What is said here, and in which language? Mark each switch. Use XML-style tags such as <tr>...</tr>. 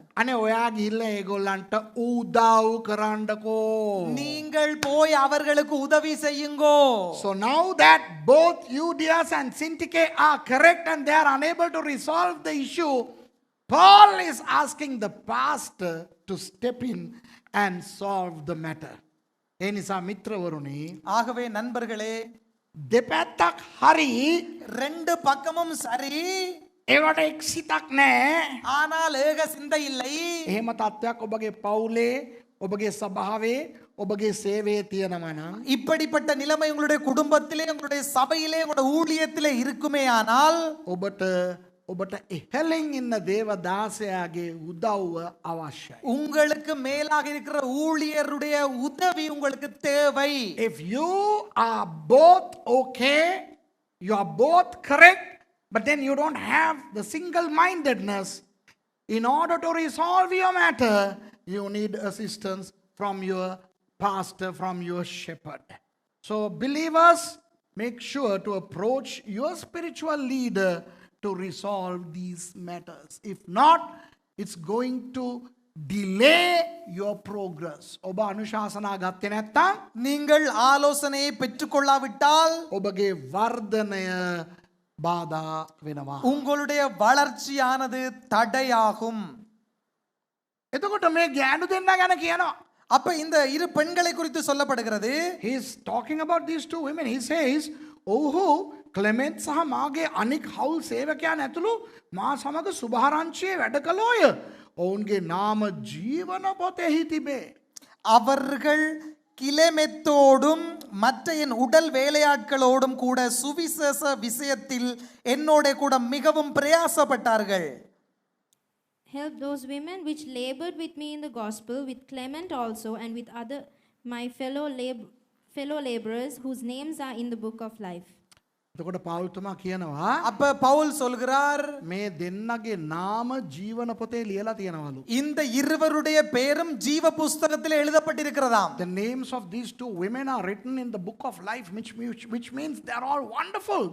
<si>අනේ ඔයා ගිහිල්ලා ඒගොල්ලන්ට උදව් කරන්නකෝ.</si> <ta>நீங்கள் போய் அவர்களுக்கு உதவி செய்யுங்கோ.</ta> <en>So now that both Euodias and Syntyche are correct and they are unable to resolve the issue, Paul is asking the pastor to step in and solve the matter.</en> <si>ඒ නිසා මිත්‍රවරුනි,</si> <ta>ஆகவே நண்பர்களே,</ta> <si>දෙපැත්තක් හරි</si> <ta>ரெண்டு பக்கமும் சரி,</ta> <si>ඒවට එක්සිතක් නැහැ.</si> <ta>ஆனால் ஏக சிந்தை இல்லை.</ta> <si>එහෙම තත්ත්වයක් ඔබගේ පවුලේ, ඔබගේ සභාවේ, ඔබගේ සේවයේ තියෙනවා නම්</si> <ta>இப்படிப்பட்ட நிலைமை உங்களுடைய குடும்பத்திலே, உங்களுடைய சபையிலே, உங்களுடைய ஊழியத்திலே இருக்குமேயானால்</ta> <si>ඔබට ඉහළින් ඉන්න දේවදාසයාගේ උදව්ව අවශ්‍යයි.</si> <ta>உங்களுக்கு மேலாக இருக்கிற ஊழியருடைய உதவி உங்களுக்கு தேவை.</ta> <en>If you are both okay, you are both correct, but then you don't have the single-mindedness, in order to resolve your matter, you need assistance from your pastor, from your shepherd. So believers, make sure to approach your spiritual leader to resolve these matters. If not, it's going to delay your progress.</en> <si>ඔබ අනුශාසනා ගත්තේ නැත්නම්,</si> <ta>நீங்கள் ஆலோசனையை பெற்றுக்கொள்ளாவிட்டால்</ta> <si>ඔබගේ වර්ධනය බාධා වෙනවා.</si> <ta>உங்களுடைய வளர்ச்சியானது தடையாகும்.</ta> <si>එතකොට මේ ගෑනු දෙන්න ගැන කියනවා.</si> <ta>அப்ப இந்த இரு பெண்களை குறித்து சொல்லப்படுகிறது.</ta> <en>He is talking about these two women. He says,</en> <si>ඔහු ක්ලෙමෙන්ට් සහ මාගේ අනික් හවුල් සේවකයන් ඇතුළු මා සමග සුභාරංචියේ වැඩ කළෝය. ඔවුන්ගේ නාම ජීවන පොතෙහි තිබේ.</si> <ta>அவர்கள் கிளெமெத்தோடும் மற்ற என் உடல் வேலையாட்களோடும் கூட சுவிசேஷ விஷயத்தில் என்னோட கூட மிகவும் பிரயாசப்பட்டார்கள்.</ta> <en>Help those women which labored with me in the gospel, with Clement also, and with other my fellow laborers whose names are in the book of life.</en> <si>එතකොට පෞල්තුමා කියනවා</si> <ta>அப்ப பவுல் சொல்கிறார்,</ta> <si>මේ දෙන්නගේ නාම ජීවන පොතේ ලියලා තියෙනවලු.</si> <ta>இந்த இருவருடைய பெயரும் ஜீவ புஸ்தகத்தில் எழுதப்பட்டிருக்கிறதாம்.</ta> <en>The names of these two women are written in the book of life, which means they are all wonderful.</en>